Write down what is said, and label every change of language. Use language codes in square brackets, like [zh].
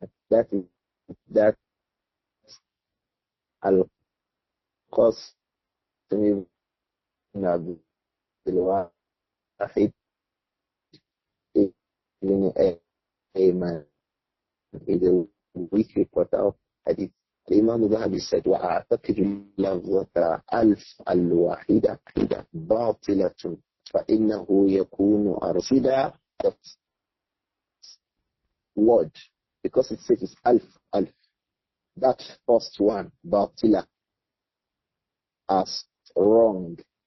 [en] That is that Al-Qasim ibn Abdul Wahid ibn Ayman is a weak reporter of hadith. Imām Adh-Dhahabi said, [ar] وَأَعْتَقِدُ لَفْظَةَ أَلْفَ الْوَاحِدَةَ بَاطِلَةٌ فَإِنَّهُ يَكُونُ أَرْصِدًا. [en] That word, because it says it's alf, that first one, باطلة, as wrong.